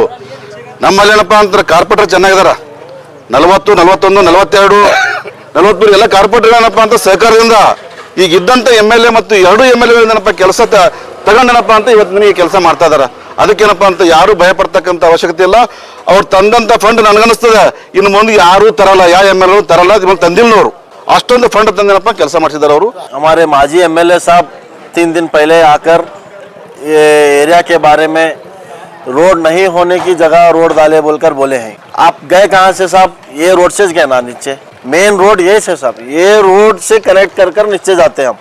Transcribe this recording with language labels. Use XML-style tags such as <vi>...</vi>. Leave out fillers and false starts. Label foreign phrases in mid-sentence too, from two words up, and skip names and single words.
<kn>ನಮ್ಮಲ್ಲಿ ಏನಪ್ಪ ಅಂತ ಕಾರ್ಪೊರೇಟರ್ ಚೆನ್ನಾಗಿದಾರ 40, 41, 42, 43 ಎಲ್ಲ ಕಾರ್ಪೊರೇಟರ್ ಏನಪ್ಪ ಅಂತ ಸಹಕಾರದಿಂದ ಈಗ ಇದ್ದಂಥ MLA ಮತ್ತು 2 MLA ಏನಪ್ಪ ಕೆಲಸ ತಗೊಂಡೇನಪ್ಪ ಅಂತ ಇವತ್ತು ನಿಮಗೆ ಕೆಲಸ ಮಾಡ್ತಾ ಇದಾರ. ಅದಕ್ಕೇನಪ್ಪ ಅಂತ ಯಾರು ಭಯ ಪಡ್ತಕ್ಕಂಥ ಅವಶ್ಯಕತೆ ಇಲ್ಲ. ಅವ್ರು ತಂದಂಥ ಫಂಡ್ ನನಗನ್ನಿಸ್ತದೆ ಇನ್ನು ಮುಂದೆ ಯಾರು ತರಲ್ಲ, ಯಾವ MLA ತರಲ್ಲ, ಇವಾಗ ತಂದಿಲ್ಲ ಅವರು ಅಷ್ಟೊಂದು ಫಂಡ್ ತಂದೇನಪ್ಪ ಕೆಲಸ ಮಾಡಿಸಿದಾರೆ ಅವರು.</kn> <hi>हमारे माजी MLA साहब 3 दिन पहले आकर ये एरिया के बारे में रोड नहीं होने की जगह रोड डाले बोलकर बोले हैं. आप गए कहाँ से साहब? ये रोड से गए ना नीचे,</hi> <en>main road</en> <hi>ये से साहब, ये रोड से कनेक्ट कर नीचे जाते हैं हम.</hi>